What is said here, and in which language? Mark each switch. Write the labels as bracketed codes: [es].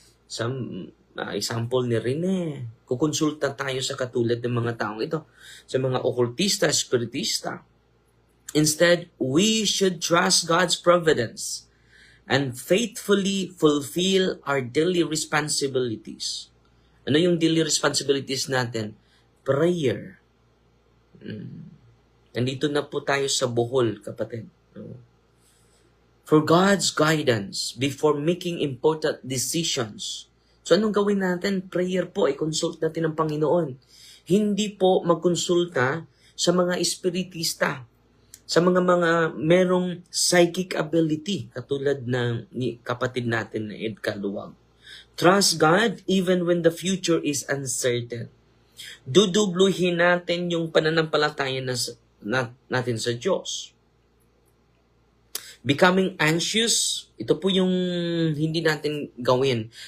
[tl] Sa example ni Rene, kukonsulta tayo sa katulad ng mga taong ito, sa mga okultista, spiritista. [en] Instead, we should trust God's providence and faithfully fulfill our daily responsibilities. [tl] Ano yung daily responsibilities natin? Prayer. Nandito na po tayo sa Bohol, kapatid. [en] For God's guidance before making important decisions. [tl] So anong gawin natin? Prayer po, i-consult natin ang Panginoon. Hindi po magkonsulta sa mga espiritista, sa mga merong psychic ability, katulad ng kapatid natin na Ed Caluwag. [en] Trust God even when the future is uncertain. [tl] Dudubluhin natin yung pananampalataya natin sa Diyos. [en] Becoming anxious, [tl] ito po yung hindi natin gawin.